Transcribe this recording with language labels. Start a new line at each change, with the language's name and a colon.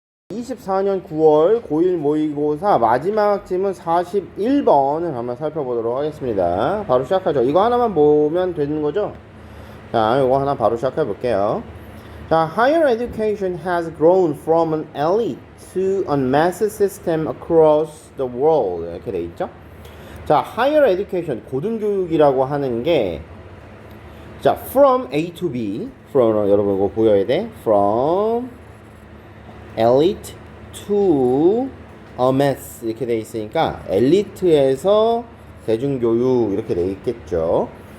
Korean: 24년 9월 고1 모의고사 마지막 질문 41번을 한번 살펴보도록 하겠습니다. 바로 시작하죠. 이거 하나만 보면 되는 거죠? 자, 이거 하나 바로 시작해 볼게요.
English: 자, higher education has grown from an elite to a mass system across the world.
Korean: 이렇게 돼 있죠? 자, higher education, 고등교육이라고 하는 게 자, from A to B, from, 여러분 이거 보여야 돼.
English: from elite to a mass
Korean: 이렇게 돼 있으니까 엘리트에서 대중교육 이렇게 돼 있겠죠.